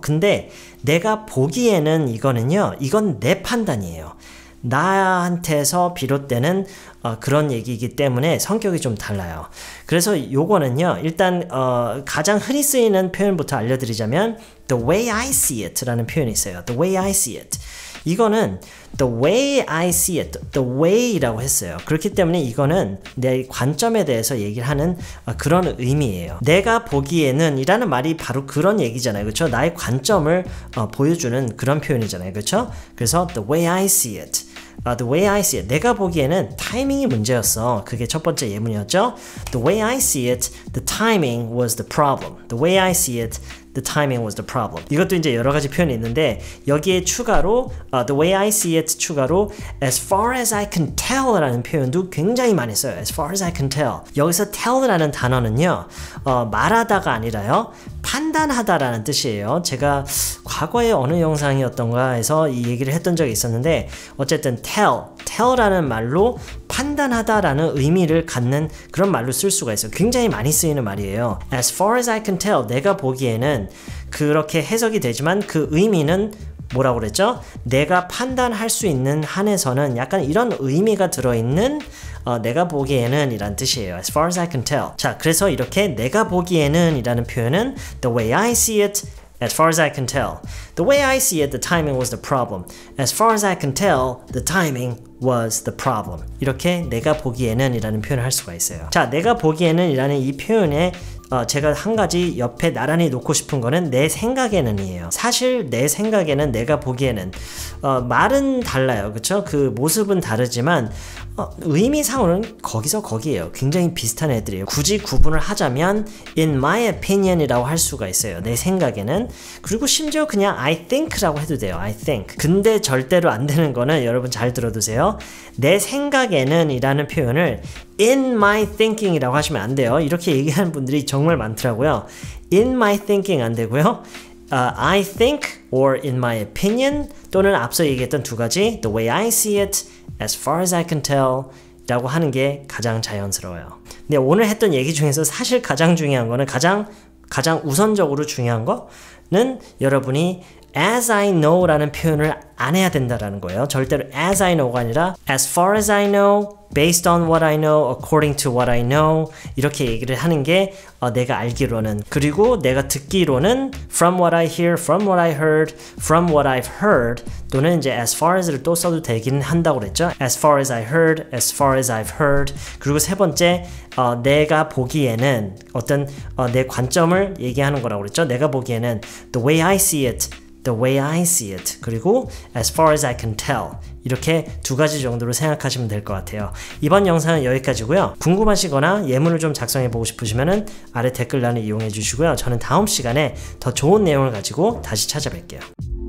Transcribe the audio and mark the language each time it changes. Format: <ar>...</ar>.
<ko>근데 내가 보기에는 이건 내 판단이에요. 나한테서 비롯되는 그런 얘기이기 때문에 성격이 좀 달라요. 그래서 요거는요 일단 가장 흔히 쓰이는 표현부터 알려드리자면</ko> <en>the way I see it</en> <ko>라는 표현이 있어요.</ko> <en>the way I see it.</en> <ko>이거는</ko> <en>the way I see it, the way라고</en> <ko>했어요. 그렇기 때문에 이거는 내 관점에 대해서 얘기를 하는 그런 의미예요. 내가 보기에는 이라는 말이 바로 그런 얘기잖아요. 그렇죠? 나의 관점을 보여주는 그런 표현이잖아요. 그렇죠?</ko> <en>그래서 the way I see it. The way I see it.</en> <ko>내가 보기에는 타이밍이 문제였어. 그게 첫 번째 예문이었죠.</ko> <en>The way I see it, the timing was the problem. The way I see it, the timing was the problem.</en> <ko>이것도 이제 여러 가지 표현이 있는데 여기에 추가로</ko> <en>the way I see it</en> <ko>추가로</ko> <en>as far as I can tell</en> <ko>라는 표현도 굉장히 많이 써요.</ko> <en>as far as I can tell.</en> <ko>여기서 tell라는 단어는요. 말하다가 아니라요. 판단하다라는 뜻이에요. 제가 과거에 어느 영상이었던가 해서 이 얘기를 했던 적이 있었는데 어쨌든 tell라는 말로 판단하다라는 의미를 갖는 그런 말로 쓸 수가 있어요. 굉장히 많이 쓰이는 말이에요.</ko> <en>As far as I can tell,</en> <ko>내가 보기에는 그렇게 해석이 되지만 그 의미는 뭐라고 그랬죠? 내가 판단할 수 있는 한에서는 약간 이런 의미가 들어있는 내가 보기에는 이란 뜻이에요.</ko> <en>As far as I can tell.</en> <ko>자, 그래서 이렇게 내가 보기에는 이라는 표현은 the way I see it, as far as I can tell.</ko> <en>The way I see it, the timing was the problem. As far as I can tell, the timing was the problem.</en> <ko>이렇게 내가 보기에는 이라는 표현을 할 수가 있어요. 자, 내가 보기에는 이라는 이 표현에 제가 한 가지 옆에 나란히 놓고 싶은 거는 내 생각에는 이에요. 사실 내 생각에는 내가 보기에는 말은 달라요. 그쵸? 그 모습은 다르지만 의미상으로는 거기서 거기에요. 굉장히 비슷한 애들이에요. 굳이 구분을 하자면</ko> <en>in my opinion</en> <ko>이라고 할 수가 있어요. 내 생각에는. 그리고 심지어 그냥</ko> <en>I think</en> <ko>라고 해도 돼요.</ko> <en>I think.</en> <ko>근데 절대로 안 되는 거는 여러분 잘 들어두세요. 내 생각에는 이라는 표현을</ko> <en>in my thinking</en> <ko>이라고 하시면 안 돼요. 이렇게 얘기하는 분들이 정말 많더라고요.</ko> <en>in my thinking</en> <ko>안 되고요.</ko> <en>I think or in my opinion</en> <ko>또는 앞서 얘기했던 두 가지</ko> <en>the way I see it, as far as I can tell</en> <ko>라고 하는 게 가장 자연스러워요. 근데 오늘 했던 얘기 중에서 사실 가장 중요한 거는 가장 우선적으로 중요한 거는 여러분이</ko> <en>as I know</en> <ko>라는 표현을 안 해야 된다라는 거예요. 절대로</ko> <en>as I know가 아니라 as far as I know, based on what I know, according to what I know</en> <ko>이렇게 얘기를 하는 게 내가 알기로는 그리고 내가 듣기로는</ko> <en>from what I hear, from what I heard, from what I've heard</en> <ko>또는 이제</ko> <en>as far as</en> <ko>를 또 써도 되긴 한다고 그랬죠.</ko> <en>as far as I heard, as far as I've heard</en> <ko>그리고 세 번째 내가 보기에는 어떤 내 관점을 얘기하는 거라고 그랬죠. 내가 보기에는</ko> <en>the way I see it, the way I see it</en> <ko>그리고</ko> <en>as far as I can tell</en> <ko>이렇게 두 가지 정도로 생각하시면 될 것 같아요. 이번 영상은 여기까지고요. 궁금하시거나 예문을 좀 작성해 보고 싶으시면 아래 댓글란을 이용해 주시고요. 저는 다음 시간에 더 좋은 내용을 가지고 다시 찾아뵐게요.</ko>